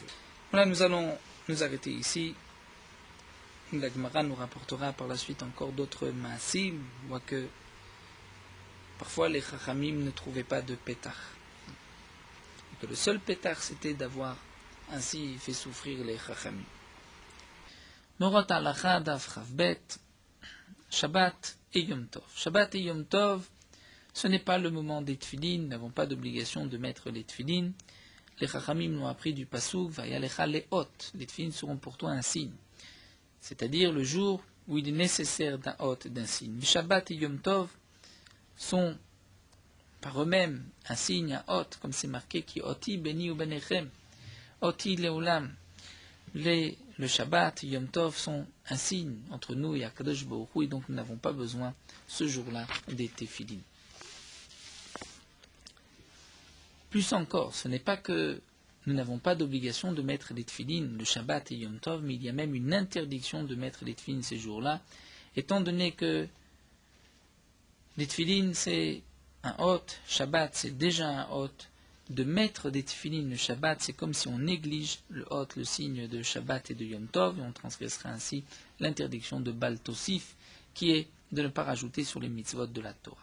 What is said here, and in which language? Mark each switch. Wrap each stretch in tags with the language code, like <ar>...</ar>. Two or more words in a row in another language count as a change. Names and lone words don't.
<fr>Voilà, nous allons nous arrêter ici. La Gemara nous rapportera par la suite encore d'autres maasim, on voit que parfois les Chachamim ne trouvaient pas de pétard. Et que le seul pétard c'était d'avoir ainsi fait souffrir les Chachamim. Morot Halacha Daf Chavbet, Shabbat et Yom Tov. Shabbat et Yom Tov, ce n'est pas le moment des tefilin, nous n'avons pas d'obligation de mettre les tefilin. Les Chachamim l'ont appris du Pasuk,</fr> <he>והיה לך לאות,</he> <fr>les tefilin seront pour toi un signe. C'est-à-dire le jour où il est nécessaire d'un hot, d'un signe. Shabbat et Yom Tov sont par eux-mêmes un signe, un hot, comme c'est marqué,</fr> <he>כי אות ביני וביניכם, אות לעולם.</he> <fr>Le Shabbat et Yom Tov sont un signe entre nous et Akadosh Baruch Hu, et donc nous n'avons pas besoin ce jour-là des tefilin. Plus encore, ce n'est pas que nous n'avons pas d'obligation de mettre les tefilin le Shabbat et Yom Tov, mais il y a même une interdiction de mettre les tefilin ces jours-là, étant donné que les tefilin c'est un hot, Shabbat c'est déjà un hot, de mettre des tefilin le Shabbat c'est comme si on néglige le hot, le signe de Shabbat et de Yom Tov, et on transgresserait ainsi l'interdiction de Bal Tosif, qui est de ne pas rajouter sur les mitzvot de la Torah.</fr>